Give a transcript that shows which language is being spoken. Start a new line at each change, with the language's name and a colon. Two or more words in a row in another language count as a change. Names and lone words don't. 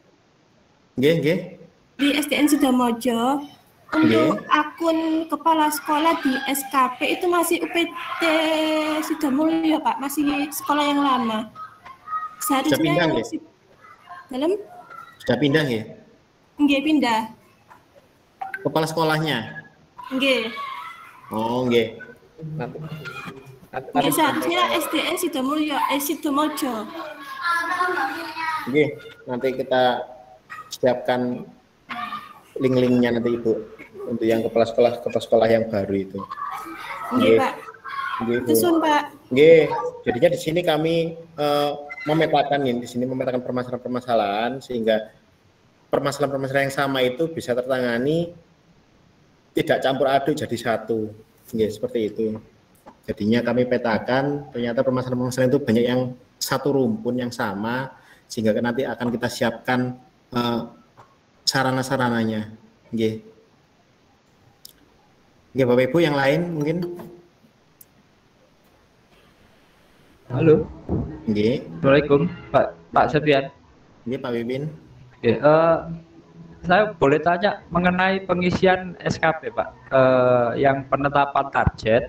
Indonesian: Di SDN Sidomojo. Untuk akun kepala sekolah di SKP itu masih UPT Sidomulyo Pak, masih sekolah yang lama. Seharusnya sudah pindah ya?
Javanese: Nggih, pindah. Kepala sekolahnya? Nggih. Oh, nggih.
Indonesian: Nggih, seharusnya SDN Sidomulyo, Sidomojo.
Javanese: Nggih,
Indonesian: nanti kita siapkan link-linknya nanti Ibu untuk yang kepala sekolah yang baru itu.
Javanese: Nggih, Pak. Susun, Pak. Nggih,
Indonesian: jadinya di sini kami memetakan permasalahan-permasalahan sehingga permasalahan-permasalahan yang sama itu bisa tertangani, tidak campur aduk jadi satu. Nggih, seperti itu. Jadinya kami petakan ternyata permasalahan-permasalahan itu banyak yang satu rumpun yang sama sehingga nanti akan kita siapkan sarana-sarananya.
Javanese: Nggih. Nggih,
Indonesian: Bapak Ibu yang lain mungkin. Halo.
Javanese: Nggih.
Indonesian: Assalamualaikum Pak Septian.
Javanese: Nggih, Pak Wiwin.
Indonesian: Saya boleh tanya mengenai pengisian SKP Pak, yang penetapan target.